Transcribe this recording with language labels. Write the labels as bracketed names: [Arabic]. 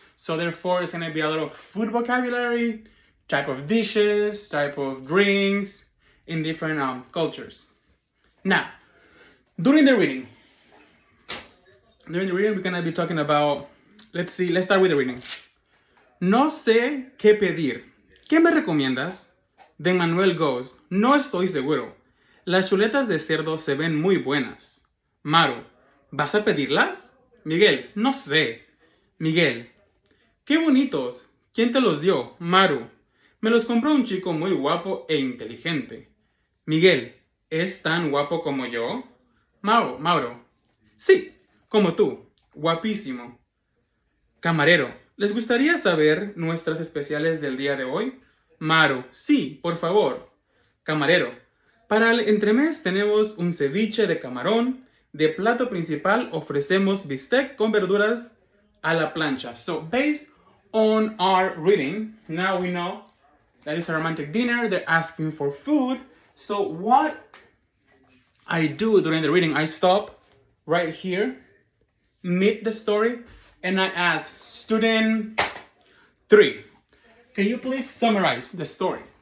[English] So therefore, it's going to be a lot of food vocabulary, type of dishes, type of drinks in different cultures. Now, during the reading, we're going to be talking about, let's start with the reading. [Spanish] No sé qué pedir. ¿Qué me recomiendas? De Manuel goes, no estoy seguro. Las chuletas de cerdo se ven muy buenas. Maru, ¿vas a pedirlas? Miguel, no sé. Miguel, qué bonitos. ¿Quién te los dio? Maru, me los compró un chico muy guapo e inteligente. Miguel, ¿es tan guapo como yo? Mauro, sí, como tú, guapísimo. Camarero, ¿les gustaría saber nuestras especiales del día de hoy? Maru, sí, por favor. Camarero, para el entremés tenemos un ceviche de camarón. De plato principal ofrecemos bistec con verduras a la plancha. [English] So based on our reading, now we know that it's a romantic dinner. They're asking for food. So what I do during the reading, I stop right here, mid the story, and I ask student 3, can you please summarize the story?